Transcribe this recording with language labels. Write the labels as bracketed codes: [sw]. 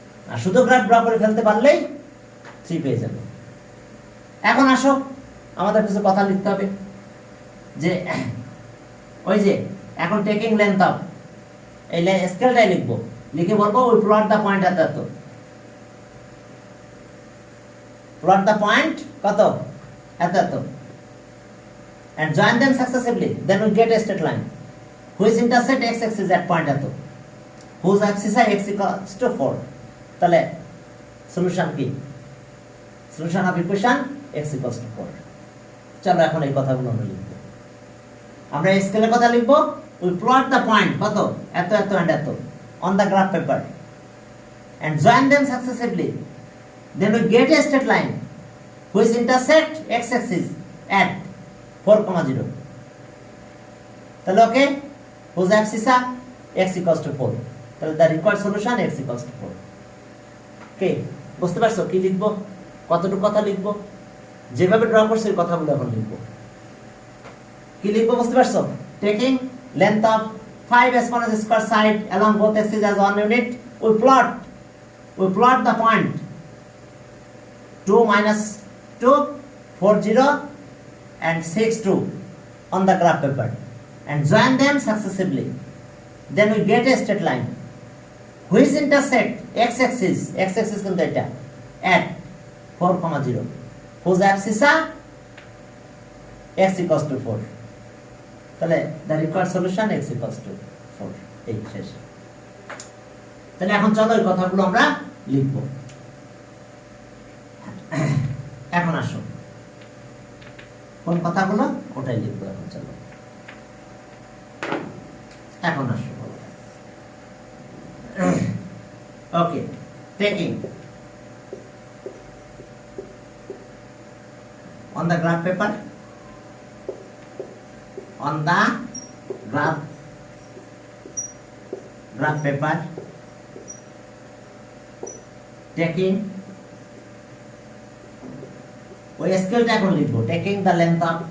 [bn] আর শুধু graph draw করে ফেলতে পারলেই 3 পেয়ে যাবে। এখন আসো আমাদের কিছু কথা লিখতে হবে, যে ওই যে এখন [en] taking length of, [bn] এই স্কেলটাই লিখবো, লিখে বলবো ওই [en] plot the point [bn] এত এত, প্লট দ্য পয়েন্ট কত এত এত, [en] and join them successively, then we get a straight line which intersect x axis at point এত, whose axis is x equals to 4. [bn] তাহলে [en] Solution কি? Solution of equation x equals to 4. [bn] চলো এখন এই কথাগুলো আমরা লিখব। আমরা স্কেলের কথা লিখব, [en] we plot the point [bn] কত এত এত [en] and এত on the graph paper and join them successively, then we get a straight line which intersect x axis at 4,0. [bn] তাহলে ওকে, [en] whose axis is x equals to 4. [bn] তাহলে [en] the required solution x equals to 4. [bn] ওকে, বুঝতে পারছো কি লিখবো, কতটুকু কথা লিখবো? যেভাবে ড্র করছি এই কথাগুলো এখন লিখবো। কি লিখবো বুঝতে পারছো? [en] taking length of 5 as far as square side along both axes as 1 unit, we plot the point 2 minus 2 4 0 and 6 2 on the graph paper and join them successively, then we get a straight line which intersect x axis [bn] কিন্তু এটা [en] at 4,0, whose axis is x equals to 4. [bn] তাহলে [en] the required solution x equals to 4. [bn] এই শেষ। তাহলে এখন চলো এই কথাগুলো আমরা লিখব। এখন আসো কোন কথাগুলো ওটাই লিখবো এখন। চলো এখন আসো, ওকে, [en] taking on the graph paper, on the graph paper, taking [bn] ওই স্কেলটা এখন লিখবো, [en] taking the length